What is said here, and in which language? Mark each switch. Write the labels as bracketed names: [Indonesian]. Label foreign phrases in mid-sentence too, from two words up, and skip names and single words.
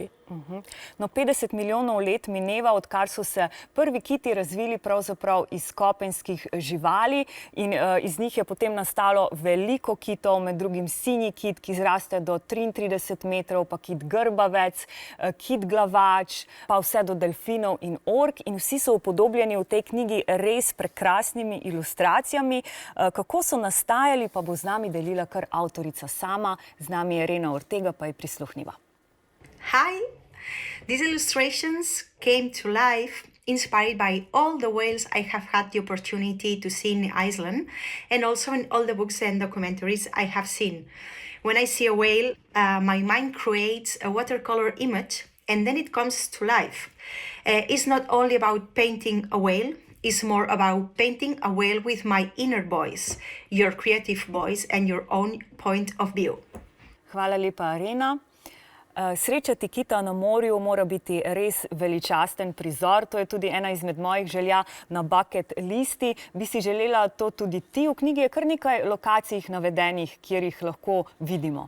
[Slovenian] No, 50 milijonov let mineva, odkar so se prvi kiti razvili pravzaprav iz kopenskih živali in iz njih je potem nastalo veliko kitov, med drugim sinji kit, ki zraste do 33 metrov, pa kit grbavec, kit glavač, pa vse do delfinov in ork in vsi so upodobljeni v tej knjigi res prekrasnimi ilustracijami. Kako so nastajali, pa bo z nami delila kar avtorica sama, z nami Rena Ortega, pa je prisluhnila. [English] Hi! These illustrations came to life inspired by all the whales I have had the opportunity to see in Iceland and also in all the books and documentaries I have seen. When I see a whale, my mind creates a watercolor image and then it comes to life. It's not only about painting a whale, it's more about painting a whale with my inner voice, your creative voice and your own point of view. [Slovenian] Hvala lepa, Rena. Srečati kita na morju mora biti res veličasten prizor. To je tudi ena izmed mojih želja na [English] bucket listi. [Slovenian] Bi si želela to tudi ti? V knjigi je kar nekaj lokacij navedenih, kjer jih lahko vidimo.